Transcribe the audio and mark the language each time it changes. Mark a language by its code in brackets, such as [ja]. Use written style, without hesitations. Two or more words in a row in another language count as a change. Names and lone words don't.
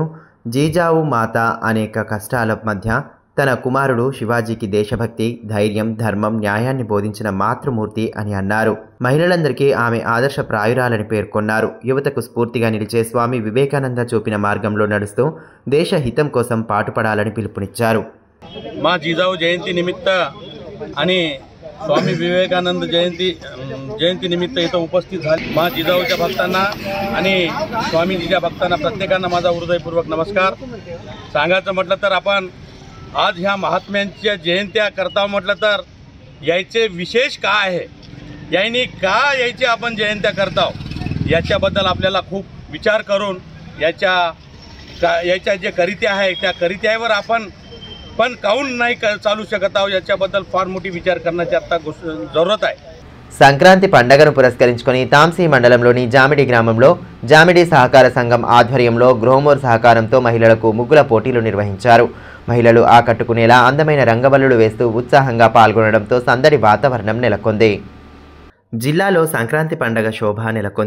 [te] జీజావు మాత అనేక కష్టాల మధ్య తన కుమారుడు శివాజీకి దేశభక్తి, ధైర్యం, ధర్మం, న్యాయాన్ని బోధించిన మాతృమూర్తి అని అన్నారు. మహిళలందరికీ ఆమె ఆదర్శప్రాయురాలని పేర్కొన్నారు. యువతకు స్ఫూర్తిగా నిలిచే స్వామి వివేకానంద చూపిన మార్గంలో నడుస్తూ దేశ హితం కోసం పాటుపడాలని పిలుపునిచ్చారు. [mr] మా జీజావు जयंती निमित्त आणि स्वामी विवेकानंद जयंती निमित्त इथं उपस्थित झाले. मा जिजाऊच्या भक्तांना आणि स्वामीजीच्या भक्तांना प्रत्येकांना माझा हृदयपूर्वक नमस्कार. सांगायचं म्हटलं तर आपण आज ह्या महात्म्यांच्या जयंत्या करता म्हटलं तर याचे विशेष काय आहे, यांनी का याची आपण जयंत्या करता याच्याबद्दल आपल्याला खूप विचार करून याच्या जे करित्या आहे त्या करित्यावर आपण पण काहून नाही चालू शकत आहोत याच्याबद्दल फार मोठी विचार करण्याची आता जरूरत आहे. [te] సంక్రాంతి పండుగను పురస్కరించుకొని తాంసీ మండలంలోని జామిడి గ్రామంలో జామిడి సహకార సంఘం ఆధ్వర్యంలో గ్రోమోర్ సహకారంతో మహిళలకు ముగ్గుల పోటీలు నిర్వహించారు. మహిళలు ఆకట్టుకునేలా అందమైన రంగవల్లులు వేస్తూ ఉత్సాహంగా పాల్గొనడంతో సందడి వాతావరణం నెలకొంది. జిల్లాలో సంక్రాంతి పండగ శోభ నెలకొంది.